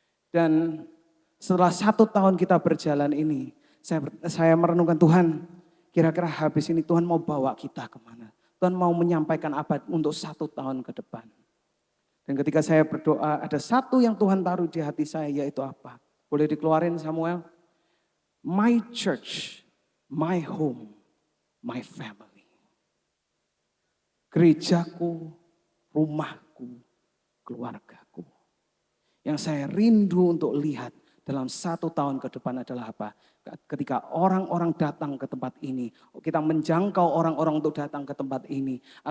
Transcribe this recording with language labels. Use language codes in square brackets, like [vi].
[id] Dan setelah 1 tahun kita berjalan ini, saya merenungkan Tuhan, kira-kira habis ini Tuhan mau bawa kita kemana? Tuhan mau menyampaikan apa untuk 1 tahun ke depan. Dan ketika saya berdoa, ada satu yang Tuhan taruh di hati saya, yaitu apa? Boleh dikeluarin Samuel? [en] My church, my home, my family. [id] Gerejaku, rumahku, keluargaku. Yang saya rindu untuk lihat dalam 1 tahun ke depan adalah apa? Ketika orang-orang datang ke tempat ini, kita menjangkau orang-orang untuk datang ke tempat ini.